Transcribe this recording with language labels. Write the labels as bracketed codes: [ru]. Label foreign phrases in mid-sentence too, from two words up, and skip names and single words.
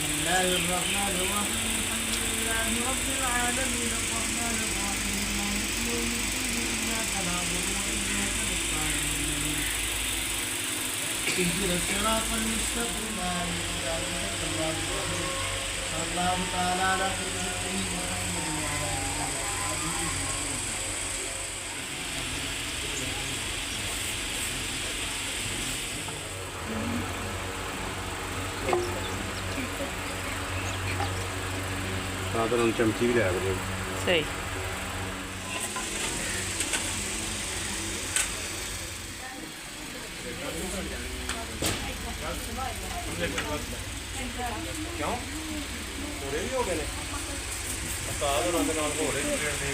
[ar] الله الرحمن الرحيم الحمد لله رب العالمين الرحمن الرحيم مالك يوم الدين إياك نعبد وإياك نستعين اهدنا الصراط المستقيم صراط الله صلى الله تعالى على سيدنا محمد وعلى آله وصحبه [pa] ਤਾਂ ਤਾਂ ਹੁਣ ਚਮਚੀ ਵੀ ਲੈ ਆਵੇ ਸਹੀ ਕਿਉਂ ਹੋਰੇ ਵੀ ਹੋ ਗਏ ਨੇ ਉਸਤਾਦ ਉਹਨਾਂ ਦੇ ਨਾਲ ਹੋਰੇ ਵੀ ਨੇ